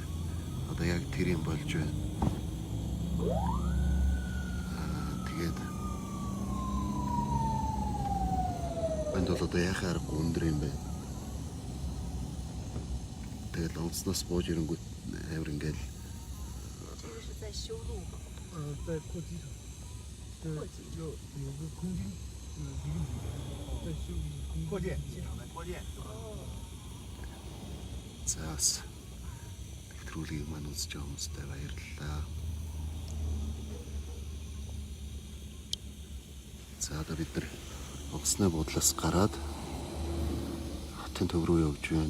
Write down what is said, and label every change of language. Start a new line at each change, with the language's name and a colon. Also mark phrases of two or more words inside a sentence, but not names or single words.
Mongolian: Одоо яг тэр юм болж байна. Тэгээд энд бол одоо яхаа аргагүй өндөр юм байна. Тэгээд онгоцноос бууж ирэнгүүт амар ингээл
Chinese: 在扩机场，有个空军1个旅在修理扩建，机场在扩建。
Mongolian: За бас нэвтрүүлгийг маань үзэж байгаа хүмүүстээ баярлалаа. За одоо бид нар онгоцны буудлаас гараад хотын төв рүү явж байна.